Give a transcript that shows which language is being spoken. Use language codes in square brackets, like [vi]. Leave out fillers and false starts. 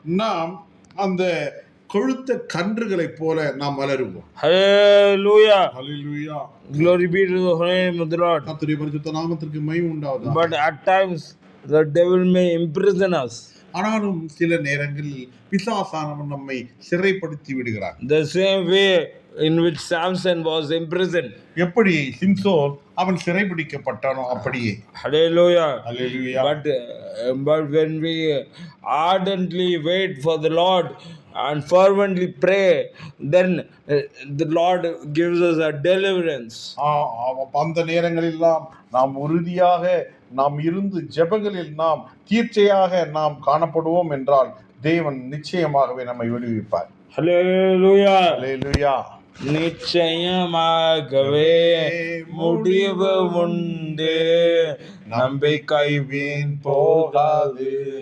[ta] நாம் அந்த கொழுத்த கன்றுகளை போல நாம் வளருவோம். [en] Hallelujah. Hallelujah. Glory be to the holy name of the Lord. [ta] கர்த்தருடைய பரிசுத்த நாமத்திற்கு மகிமை உண்டாவதாக. [en] But at times the devil may imprison us. [ta] ஆனாலும் சில நேரங்களில் பிசாசானவன் நம்மை சிறைப்படுத்தி விடுகிறான். [en] The same way in which Samson was imprisoned. [ta] எப்படி சிம்சோன் அவன் சிறைபிடிக்கப்பட்டானோ அப்படியே. [en] Hallelujah. Hallelujah. But when we ardently wait for the Lord and fervently pray, then the Lord gives us a deliverance. [ta] அந்த நேரங்களெல்லாம் நாம் உறுதியாக நாம் இருந்து ஜெபங்களில் நாம் தீர்ச்சையாக நாம் காணப்படுவோம் என்றால் தேவன் நிச்சயமாகவே நம்மை விடுவிப்பார். [en] Hallelujah. Hallelujah. [ta] நிச்சயமாகவே முடிவு உண்டு, நம்பிக்கை வீண் போகாது.